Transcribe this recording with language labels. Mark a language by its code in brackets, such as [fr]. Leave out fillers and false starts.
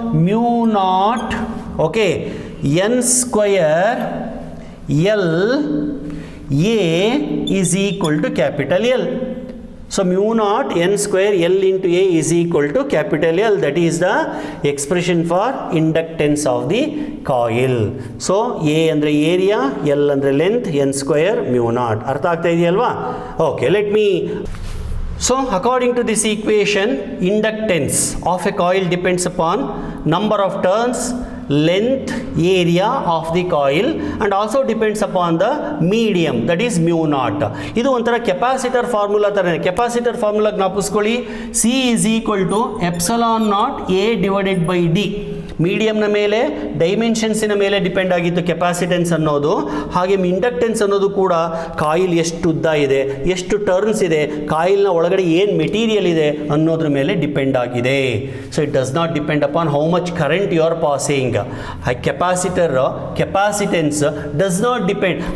[en] Mu naught, okay, N square L A is equal to capital L. So mu naught N square L into A is equal to capital L. That is the expression for inductance of the coil. [kn] So A ಅಂದರೆ area, L ಅಂದರೆ length, N square mu naught. ಅರ್ಥ ಆಗ್ತಾ ಇದೆಯಲ್ವಾ? [en] Okay, let me. So according to this equation, inductance of a coil depends upon number of turns, length, area of the coil, and also depends upon the medium, that is mu naught. [kn] ಇದು ಒಂಥರ capacitor formula ಥರನೇ. Capacitor formula ಜ್ಞಾಪಿಸ್ಕೊಳ್ಳಿ. [en] C is equal to epsilon naught A divided by D. [kn] ಮೀಡಿಯಮ್ನ ಮೇಲೆ ಡೈಮೆನ್ಷನ್ಸಿನ ಮೇಲೆ depend ಆಗಿತ್ತು capacitance ಅನ್ನೋದು. ಹಾಗೆ inductance ಅನ್ನೋದು ಕೂಡ ಕಾಯಿಲ್ ಎಷ್ಟು ಉದ್ದ ಇದೆ, ಎಷ್ಟು ಟರ್ನ್ಸ್ ಇದೆ, ಕಾಯಿಲ್ನ ಒಳಗಡೆ ಏನು ಮೆಟೀರಿಯಲ್ ಇದೆ ಅನ್ನೋದ್ರ ಮೇಲೆ ಡಿಪೆಂಡ್ ಆಗಿದೆ. [en] So it does not depend upon how much current you are passing. Capacitor capacitance does not depend.